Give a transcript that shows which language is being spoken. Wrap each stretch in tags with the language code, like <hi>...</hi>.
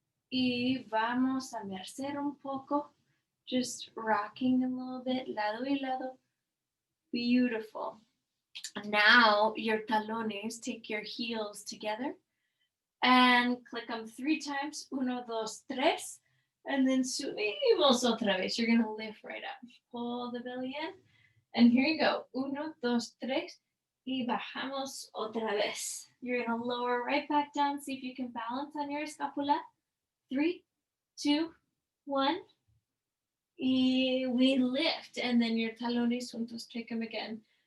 <es>Y vamos a mercer un poco.</es> <en>Just rocking a little bit.</en> <es>Lado y lado. Beautiful.</es> <en>Now your talones, take your heels together and click them 3 times. 1, 2, 3. And then</en> <es>subimos otra vez.</es> <en>You're going to lift right up. Pull the belly in. And here you go. 1, 2, 3.</en> <es>Y bajamos otra vez.</es> <en>You're going to lower right back down. See if you can balance on your escapula. 3, 2, 1. Y we lift. And then your</en> <es>talones juntos.</es> <en>Take them again.</en>